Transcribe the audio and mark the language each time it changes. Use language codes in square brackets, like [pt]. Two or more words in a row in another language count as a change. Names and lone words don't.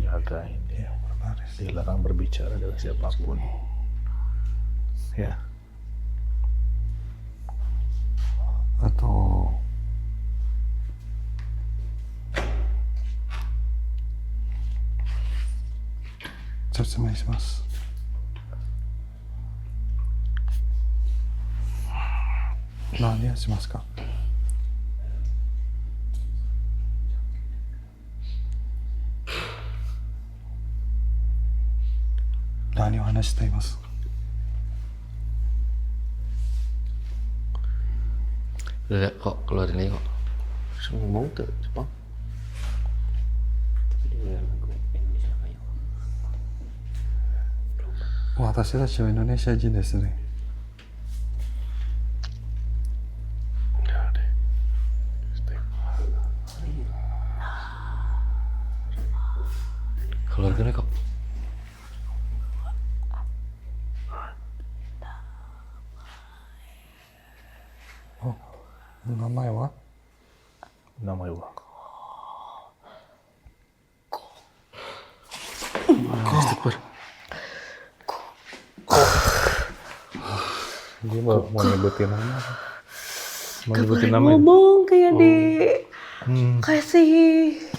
[id] kita ini ya, dilarang berbicara dengan siapapun. Ya. Atau mas. [ja] 何しますか? 何を話していますか? [id] Udah kok, keluarin aja kok. Ngomong tuh Jepang. [ja] 私たちはインドネシア人ですね。 [id] Keluarga nih kok. [ja] Oh, 名前は？ [id] Namanya Wak. Dia mau nyebutin nama. Mau nyebutin nama. Ngomong kayak kasih.